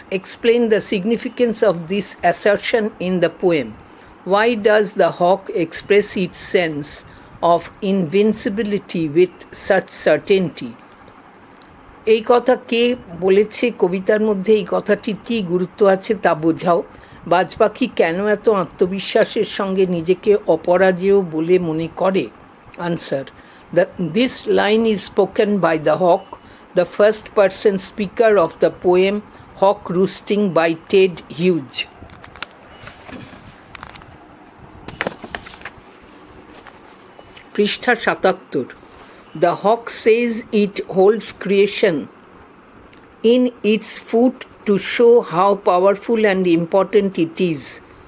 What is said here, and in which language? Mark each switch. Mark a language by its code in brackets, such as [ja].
[en] Explain the significance of this assertion in the poem. Why does the hawk express its sense of invincibility with such certainty? [bn] এই কথা কে বলেছে, কবিতার মধ্যে এই কথাটির কী গুরুত্ব আছে তা বোঝাও। বাজ পাখি কেন এত আত্মবিশ্বাসের সঙ্গে নিজেকে অপরাজেয় বলে মনে করে? [en] Answer: this line is spoken by the hawk, the first person speaker of the poem Hawk Roosting by Ted Hughes. [bn] পৃষ্ঠা ৭৭। [en] The hawk says it holds creation in its foot to show how powerful and important it is.